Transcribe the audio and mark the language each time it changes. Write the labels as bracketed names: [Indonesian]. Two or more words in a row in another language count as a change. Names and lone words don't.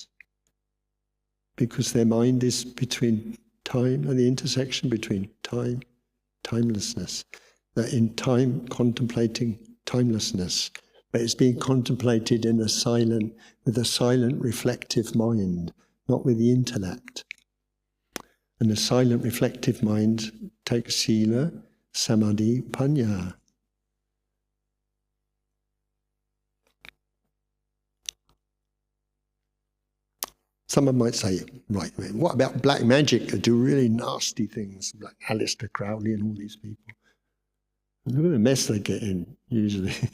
[English] Because their mind is between time and the intersection between time, timelessness. That in time, contemplating timelessness, but it's being contemplated with a silent, reflective mind, not with the intellect. And the silent, reflective mind takes [Pali] sila, samadhi, panya. [English] Someone might say, right, what about black magic that do really nasty things, like Aleister Crowley and all these people? Look at the mess they get in, usually.